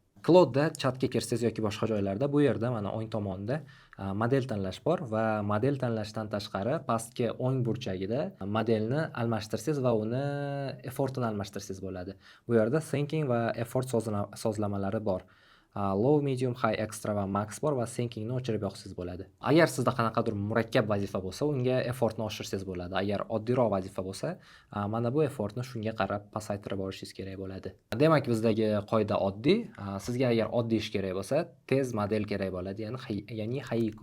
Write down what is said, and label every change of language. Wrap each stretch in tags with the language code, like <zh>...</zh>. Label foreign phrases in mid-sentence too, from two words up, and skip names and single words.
<uz>Cloud'da chatga kirsangiz yoki boshqa joylarda bu yerda mana o'ng tomonda model tanlash bor va model tanlashdan tashqari pastki o'ng burchagida modelni almashtirsangiz va uni effortini almashtirsangiz bo'ladi. Bu yerda thinking va effort sozlamalari bor.</uz> <en>Low, medium, high, extra</en> <uz>va max bor va thinkingni o'chirib yoqsangiz bo'ladi. Agar sizda qanaqadir murakkab vazifa bo'lsa, unga effortni oshirsangiz bo'ladi. Agar oddiyroq vazifa bo'lsa, mana bu effortni shunga qarab pasaytirib borishingiz kerak bo'ladi. Demak, bizdagi qoida oddiy. Sizga agar oddiy ish kerak bo'lsa, tez model kerak bo'ladi, ya'ni Haiku.</uz>